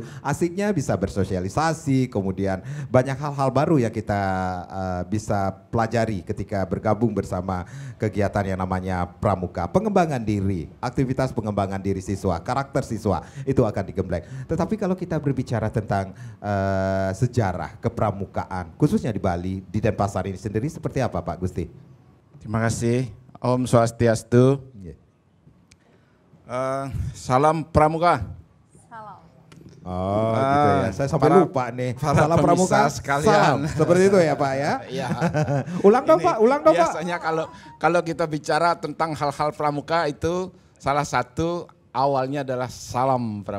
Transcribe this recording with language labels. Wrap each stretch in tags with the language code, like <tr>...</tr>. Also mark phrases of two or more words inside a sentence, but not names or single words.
<id>Asiknya bisa bersosialisasi, kemudian banyak hal-hal baru yang kita bisa pelajari ketika bergabung bersama kegiatan yang namanya pramuka. Pengembangan diri, aktivitas pengembangan diri siswa, karakter siswa itu akan digembleng. Tetapi kalau kita berbicara tentang sejarah kepramukaan, khususnya di Bali, di Denpasar ini sendiri seperti apa Pak Gusti? Terima kasih.</id> <sa>Om Swastiastu.</sa> <id>Salam pramuka. Oh gitu ya, saya sampai lupa nih. Salam pramuka sekalian. Salam. Seperti itu ya Pak ya? Iya. ulang dong Pak. Biasanya kalau kita bicara tentang hal-hal pramuka itu salah satu awalnya adalah salam pramuka.</id>